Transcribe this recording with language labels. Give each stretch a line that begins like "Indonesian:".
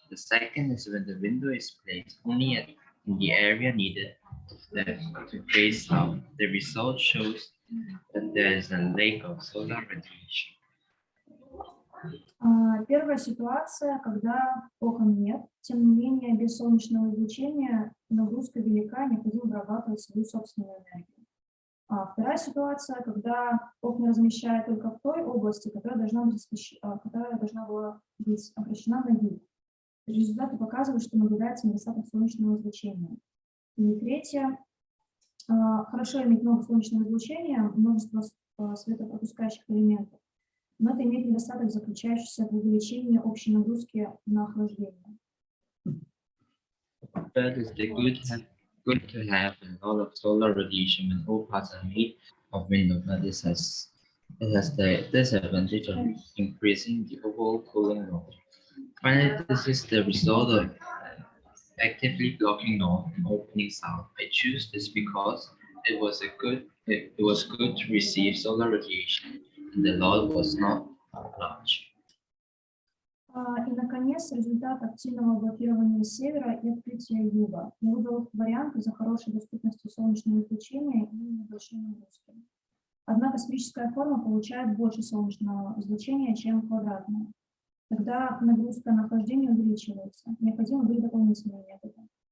English: The second is when the window is placed only in the area needed to face south. The result shows that there is a lack of solar radiation.
Russian: Первая ситуация, когда окон нет, тем не менее без солнечного излучения нагрузка велика, необходимо вырабатывать свою собственную энергию. Вторая ситуация, когда окна размещают только в той области, которая должна была быть обращена на юг. Результаты показывают, что наблюдается недостаток солнечного излучения. И третье, хорошо иметь много солнечного излучения, множество светопропускающих элементов, но это имеет недостаток, заключающийся в увеличении общей нагрузки на охлаждение.
English: Third is the good to have a lot of solar radiation when all parts are made of window, but it has the disadvantage of increasing the overall cooling load. Finally, this is the result of actively blocking north and opening south. I choose this because it was good to receive solar radiation, and the load was not large.
Russian: И, наконец, результат активного блокирования севера и открытия юга. Я выбрал вариант из-за хорошей доступности солнечного излучения и небольшой нагрузки. Одна космическая форма получает больше солнечного излучения, чем квадратная. Тогда нагрузка на охлаждение увеличивается. Необходимы были дополнительные методы.